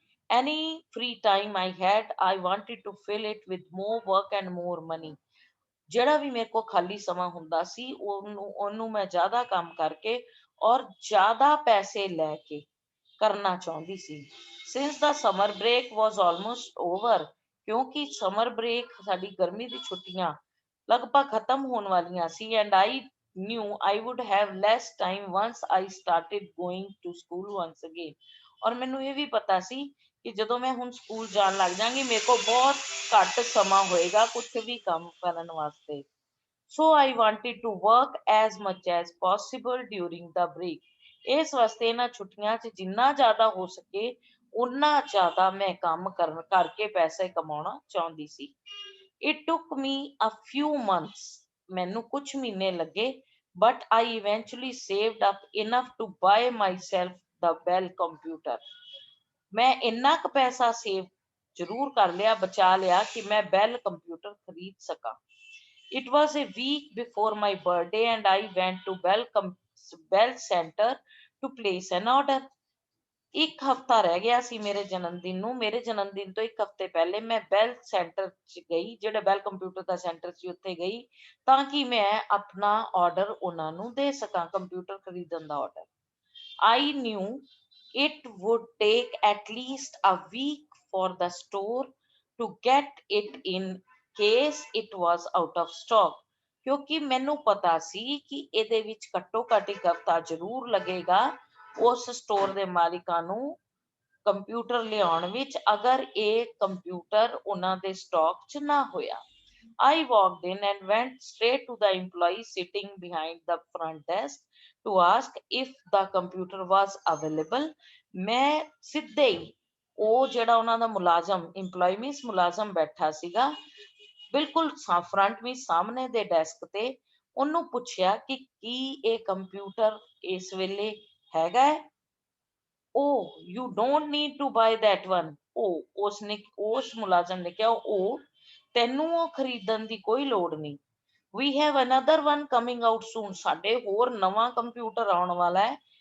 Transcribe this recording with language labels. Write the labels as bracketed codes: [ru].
[en] Any free time I had, I wanted to fill it with more work and more money. [pa] ਜਿਹੜਾ ਵੀ ਮੇਰੇ ਕੋਲ ਖਾਲੀ ਸਮਾਂ ਹੁੰਦਾ ਸੀ ਉਹਨੂੰ ਮੈਂ ਜ਼ਿਆਦਾ ਕੰਮ ਕਰਕੇ ਔਰ ਜ਼ਿਆਦਾ ਪੈਸੇ ਲੈ ਕੇ ਕਰਨਾ ਚਾਹੁੰਦੀ ਸੀ। [en] Since the summer break was almost over, [pa] ਕਿਉਂਕਿ ਸਮਰ ਬ੍ਰੇਕ ਸਾਡੀ ਗਰਮੀ ਦੀ ਛੁੱਟੀਆਂ ਲਗਭਗ ਖਤਮ ਹੋਣ ਵਾਲੀਆਂ ਸੀ [en] and I knew I would have less time once I started going to school once again. [pa] ਔਰ ਮੈਨੂੰ ਇਹ ਵੀ ਪਤਾ ਸੀ ਕਿ ਜਦੋਂ ਮੈਂ ਹੁਣ ਸਕੂਲ ਜਾਣ ਲੱਗ ਜਾਵਾਂਗੀ ਮੇਰੇ ਕੋਲ ਬਹੁਤ ਘੱਟ ਸਮਾਂ ਹੋਏਗਾ ਕੁਛ ਵੀ ਕੰਮ ਕਰਨ ਵਾਸਤੇ। [en] So I wanted to work as much as possible during the break. [pa] ਇਸ ਵਾਸਤੇ ਇਹਨਾਂ ਛੁੱਟੀਆਂ 'ਚ ਜਿੰਨਾ ਜ਼ਿਆਦਾ ਹੋ ਸਕੇ ਉਨਾ ਜ਼ਿਆਦਾ ਮੈਂ ਕੰਮ ਕਰਕੇ ਪੈਸੇ ਕਮਾਉਣਾ ਚਾਹੁੰਦੀ ਸੀ। [en] It took me a few months. [pa] ਮੈਨੂੰ ਕੁਝ ਮਹੀਨੇ ਲੱਗੇ [en] but I eventually saved up enough to buy myself the Bell computer. [pa] ਮੈਂ ਇੰਨਾ ਕੁ ਪੈਸਾ ਸੇਵ ਜ਼ਰੂਰ ਕਰ ਲਿਆ, ਬਚਾ ਲਿਆ ਕਿ ਮੈਂ ਬੈਲ ਕੰਪਿਊਟਰ ਖਰੀਦ ਸਕਾਂ। [en] It was a week before my birthday and I went to Bell Center to place an order. [pa] ਇੱਕ ਹਫ਼ਤਾ ਰਹਿ ਗਿਆ ਸੀ ਮੇਰੇ ਜਨਮ ਦਿਨ ਨੂੰ। ਮੇਰੇ ਜਨਮ ਦਿਨ ਤੋਂ ਇੱਕ ਹਫ਼ਤੇ ਪਹਿਲੇ ਮੈਂ ਬੈਲ ਸੈਂਟਰ 'ਚ ਗਈ, ਜਿਹੜਾ ਬੈਲ ਕੰਪਿਊਟਰ ਦਾ ਸੈਂਟਰ ਸੀ ਉੱਥੇ ਗਈ, ਤਾਂ ਕਿ ਮੈਂ ਆਪਣਾ ਆਰਡਰ ਉਹਨਾਂ ਨੂੰ ਦੇ ਸਕਾਂ, ਕੰਪਿਊਟਰ ਖਰੀਦਣ ਦਾ order. [en] I knew it would take at least a week for the store to get it in case it was out of stock, [pa] ਕਿਉਂਕਿ ਮੈਨੂੰ ਪਤਾ ਸੀ ਕਿ ਇਹਦੇ ਵਿੱਚ ਘੱਟੋ ਘੱਟ ਇੱਕ ਹਫ਼ਤਾ ਜ਼ਰੂਰ ਲੱਗੇਗਾ ਉਸ ਸਟੋਰ ਦੇ ਮਾਲਿਕਾਂ ਨੂੰ ਕੰਪਿਊਟਰ ਲਿਆਉਣ ਵਿੱਚ, ਅਗਰ ਇਹ ਕੰਪਿਊਟਰ ਉਹਨਾਂ ਦੇ ਸਟਾਕ 'ਚ ਨਾ ਹੋਇਆ। [en] I walked in and went straight to the employee sitting behind the front desk to ask if the computer was available. [pa] ਮੈਂ ਸਿੱਧੇ ਹੀ ਉਹ ਜਿਹੜਾ ਉਹਨਾਂ ਦਾ ਮੁਲਾਜ਼ਮ, [en] employee means [pa] ਮੁਲਾਜ਼ਮ ਬੈਠਾ ਸੀਗਾ ਬਿਲਕੁਲ ਫਰੰਟ ਵਿੱਚ ਸਾਹਮਣੇ ਦੇ ਡੈਸਕ ਤੇ, ਉਹਨੂੰ ਪੁੱਛਿਆ ਕਿ ਕੀ ਇਹ ਕੰਪਿਊਟਰ ਇਸ ਵੇਲੇ ਹੈਗਾ ਹੈ। [en] Oh, you don't need to buy that one. [pa] ਉਹ ਉਸਨੇ, ਉਸ ਮੁਲਾਜ਼ਮ ਨੇ ਕਿਹਾ, ਉਹ ਤੈਨੂੰ ਉਹ ਖਰੀਦਣ ਦੀ ਕੋਈ ਲੋੜ ਨਹੀਂ। [en] We have another one coming out soon. [pa] ਸਾਡੇ ਹੋਰ ਨਵਾਂ ਕੰਪਿਊਟਰ ਆਉਣ ਵਾਲਾ ਹੈ।